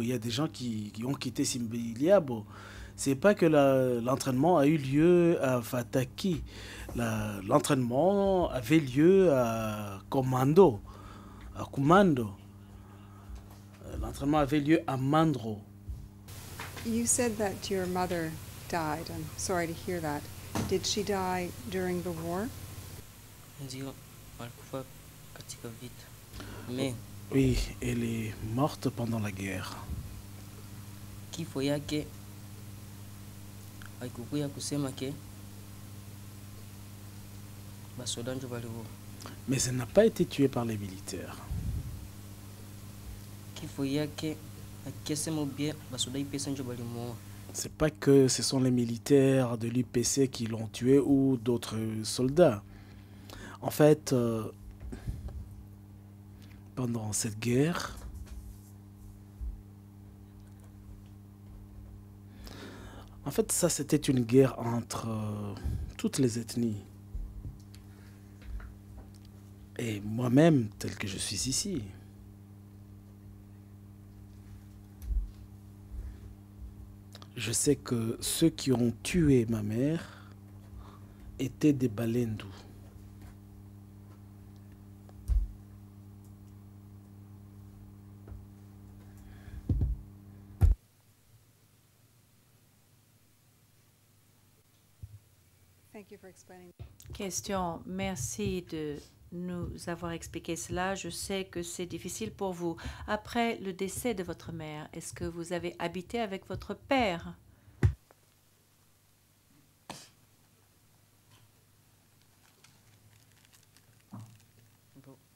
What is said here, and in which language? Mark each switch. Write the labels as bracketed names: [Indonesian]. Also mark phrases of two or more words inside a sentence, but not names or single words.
[French] Il y a des gens qui ont quitté Simbiliabo. C'est pas que l'entraînement a eu lieu à Fataki. L'entraînement avait lieu à Komando, à Kumando. L'entraînement avait lieu à Mandro. [English] You said that your mother died. I'm sorry to hear that. Did she die during the war? [Swahili] Ndio alikufa katika vita. Me [French] Oui, elle est morte pendant la guerre. [Swahili] kifo yake haikukuya kusema ke basoda njo baliua. [French] Mais elle n'a pas été tuée par les militaires. [Swahili] Kifo yake akisema bien basoda ipesa njo balimuua. [French] C'est pas que ce sont les militaires de l'UPC qui l'ont tué ou d'autres soldats. En fait, pendant cette guerre, ça c'était une guerre entre toutes les ethnies. Et moi-même, tel que je suis ici, je sais que ceux qui ont tué ma mère étaient des Balendous. [English] Thank you for explaining. Question. [French] Merci de nous avoir expliqué cela. Je sais que c'est difficile pour vous. Après le décès de votre mère, est-ce que vous avez habité avec votre père? Bon.